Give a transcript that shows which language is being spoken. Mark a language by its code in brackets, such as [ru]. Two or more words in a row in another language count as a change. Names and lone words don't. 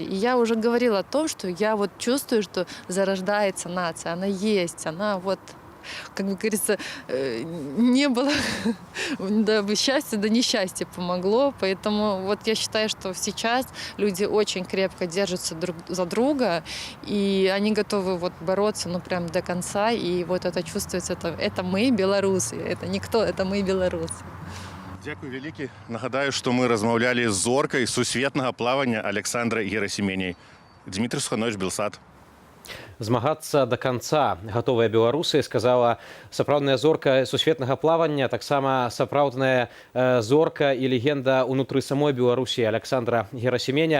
[ru] И я уже говорила о том, что я вот чувствую, что зарождается нация, она есть, она вот, как бы говорится, не было да, счастья, да несчастье помогло. Поэтому вот я считаю, что сейчас люди очень крепко держатся друг за друга, и они готовы вот бороться, ну, прям до конца. И вот это чувствуется, это мы, белорусы, это никто, это мы, белорусы. [be] Дякую вялікі. Нагадаю, што мы размаўлялі з зоркай сусветнага плавання Александрай Герасименяй. Дмітрий Суханович, Белсат. Змагацца [ru] до конца [be] гатовыя беларусы, сказала сапраўдная зорка сусветнага плавання, таксама сапраўдная зорка і легенда ўнутры самой Беларусі Александра Герасименя.